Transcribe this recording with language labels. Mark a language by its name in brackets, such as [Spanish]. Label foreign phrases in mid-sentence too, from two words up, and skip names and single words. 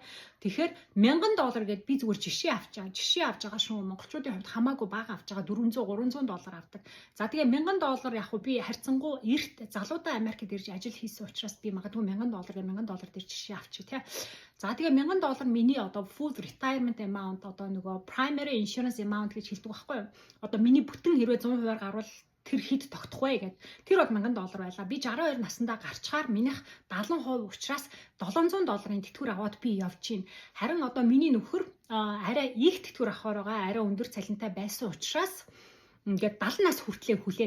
[Mongolian] Тэгэхээр $1000 гэдээ би зүгээр жишээ авч байгаа шүү. Монголчуудын хувьд хамаагүй бага авч байгаа $400-300 авдаг. За тэгээ $1000 яг хөө би харьцангуй эрт залуудаа Америкт ирж ажил хийсэн учраас би магадгүй $1000 дээр жишээ авчи тий. За тэгээ $1000 миний одоо [English] full retirement amount [Mongolian] одоо нөгөө [English] primary insurance amount [Mongolian] гэж хэлдэг байхгүй юу? Одоо миний бүтэн хэрвээ 100%-аар гарвал тэр хэд тогтох вэ гэд. Тэр бол $1000 байлаа. Би 62 наснда гарчгаар минийх 70% учраас $700-ын тэтгэвэр аваад би явж гин. Харин одоо миний нөхөр арай их тэтгэвэр авахаар байгаа, арай өндөр цалинтай байсан учраас ингээд 70 нас хүртлээр хүлээн.